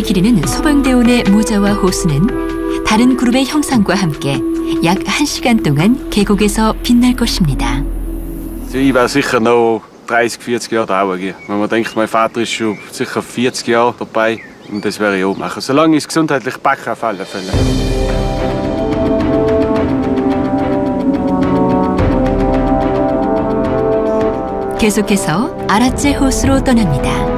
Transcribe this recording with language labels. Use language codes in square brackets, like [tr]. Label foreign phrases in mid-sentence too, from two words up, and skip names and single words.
[ko] 기리는 소방대원의 모자와 호수는 다른 그룹의 형상과 함께 약 1시간 동안 계곡에서 빛날 것입니다. [de] Ich werde sicher noch 30, 40 Jahre dauern. Wenn man denkt, mein Vater ist schon sicher 40 Jahre dabei und das werde ich auch machen. Solange ich es gesundheitlich packe, auf alle Fälle. [ko] 계속해서 아라째 호수로 떠납니다.